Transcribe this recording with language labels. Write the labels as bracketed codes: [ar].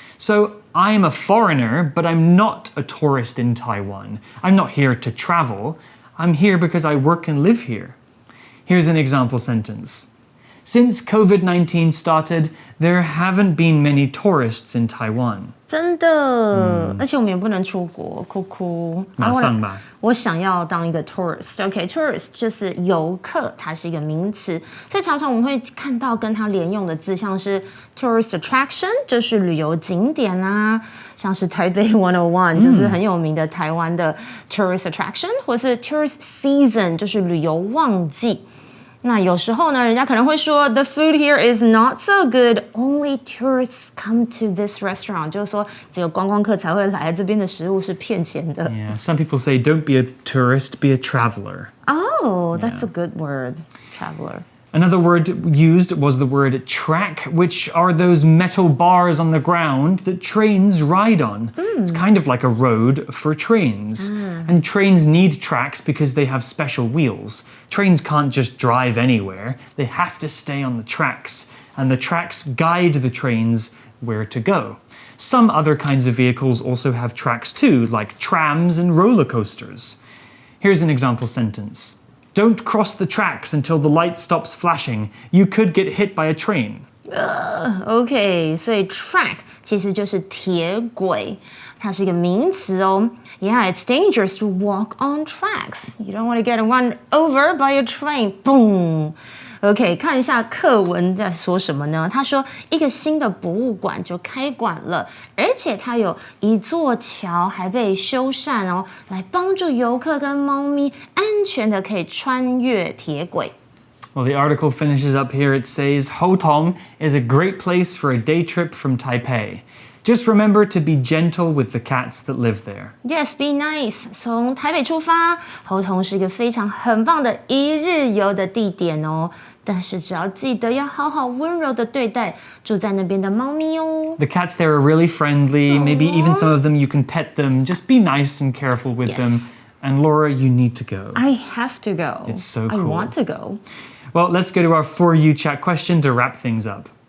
[en] So I'm a foreigner, but I'm not a tourist in Taiwan. I'm not here to travel. I'm here because I work and live here. Here's an example sentence. Since COVID-19 started, there haven't been many tourists in Taiwan. [zh] 真的，而且我们也不能出国，哭哭。马上吧。我想要当一个 tourist。OK，tourist 就是游客，它是一个名词，所以常常我们会看到跟它连用的字，像是 tourist attraction， 就是旅游景点啊，像是台北101，就是很有名的台湾的 tourist attraction， 或是 tourist season， 就是旅游旺季。那有时候呢，人家可能会说 [en] The food here is not so good. Only tourists come to this restaurant. [zh] 就是说，只有观光客才会来，这边的食物是骗钱的。 [en] Yeah, some people say don't be a tourist, be a traveler. Oh, that's a good word, traveler. Another word used was the word track, which are those metal bars on the ground that trains ride on. It's kind of like a road for trains. And trains need tracks because they have special wheels. Trains can't just drive anywhere. They have to stay on the tracks. And the tracks guide the trains where to go. Some other kinds of vehicles also have tracks too, like trams and roller coasters. Here's an example sentence. Don't cross the tracks until the light stops flashing. You could get hit by a train. [zh] OK， 所以 track 其实就是铁轨，它是一个名词哦。 [en] Yeah, it's dangerous to walk on tracks. You don't want to get run over by a train. Boom. [zh] OK， 看一下课文在说什么呢？他说一个新的博物馆就开馆了，而且它有一座桥还被修缮哦，来帮助游客跟猫咪安全的可以穿越铁轨。 [en] Well, the article finishes up here. It says, Hotong is a great place for a day trip from Taipei. Just remember to be gentle with the cats that live there. Yes, be nice. [zh] 从台北出发，猴硐是一个非常很棒的一日游的地点哦。但是只要记得要好好温柔的对待住在那边的猫咪哦。 [en] The cats there are really friendly. Maybe even some of them you can pet them. Just be nice and careful with them. And Laura, you need to go. I have to go. It's so cool. I want to go. Well, let's go to our For You chat question to wrap things up.